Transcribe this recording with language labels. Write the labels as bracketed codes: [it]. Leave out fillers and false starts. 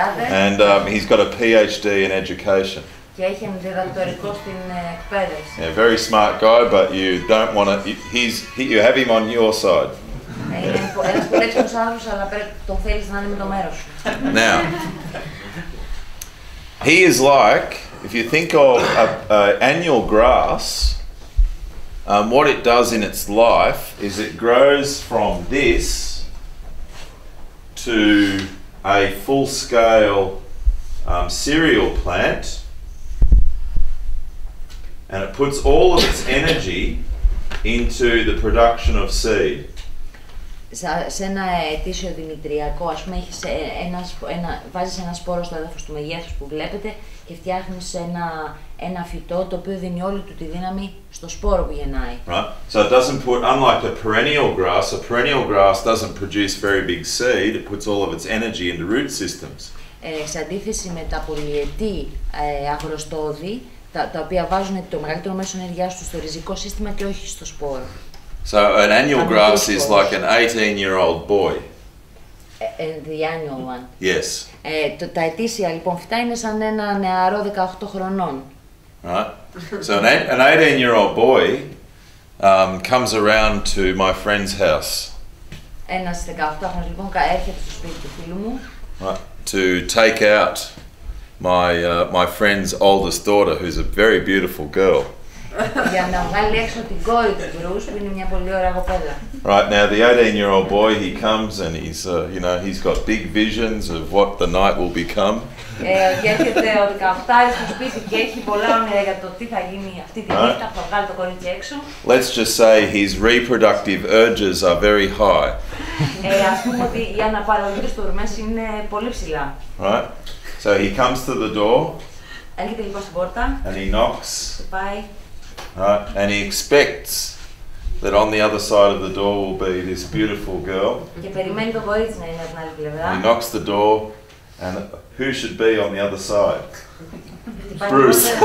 [en] And he's got a PhD in education. [el] Και έχει διδακτορικό στην εκπαίδευση. [en] Yeah, very smart guy, but you don't want to. You have him on your side. [el] Είναι ένας πολύ έξυπνος άνθρωπος, αλλά τον θέλεις να είναι με το μέρος σου. [en] Now, he is like, if you think of annual grass, what it does in its life is it grows from this to a full-scale cereal plant, and it puts all of its energy into the production of seed. [el] Σε ένα ετήσιο δημητριακό, ας πούμε, έχεις βάζεις ένα σπόρο στο έδαφος του μεγέθους που βλέπετε και φτιάχνεις ένα φυτό το οποίο δίνει όλη του τη δύναμη στο σπόρο που γεννάει. [en] Right? So it doesn't put, unlike a perennial grass doesn't produce very big seed, it puts all of its energy into root systems. [el] Σε αντίθεση με τα πολυετή αγροστόδη, τα οποία βάζουν το μεγαλύτερο μέσο ενέργειάς τους στο ριζικό σύστημα και όχι στο σπόρο. [en] So an annual grass is like an 18-year-old boy. The annual one. Yes. [el] Τα ετήσια λοιπόν φυτά είναι σαν ένα νεαρό 18 χρονών. [en] Right? So an 18-year-old boy comes around to my friend's house. [el] Ένας 18χρονος λοιπόν έρχεται στο σπίτι του φίλου μου. [en] Right? To take out my friend's oldest daughter, who's a very beautiful girl. [el] Για να βγάλει έξω την κόρη του Bruce, που είναι μια πολύ ωραία κοπέλα. [en] Right, now the 18-year-old boy, he comes and he's, he's got big visions of what the night will become. [el] Και έρχεται ο 18άρης στο σπίτι και έχει πολλά όνειρα για το τι θα γίνει αυτή τη νύχτα που θα βγάλει το κορίτσι έξω. [en] Let's just say his reproductive urges are very high. [el] Ας πούμε ότι οι αναπαραγωγικές του ορμές είναι πολύ ψηλά. [en] Right, so he comes to the door. [el] Έρχεται λοιπόν στην πόρτα. [en] And he knocks. [el] Πάει. [en] Right, and he expects that on the other side of the door will be this beautiful girl. [el] Και περιμένει το κορίτσι να είναι από την άλλη πλευρά. [en] He knocks the door, and who should be on the other side? Bruce.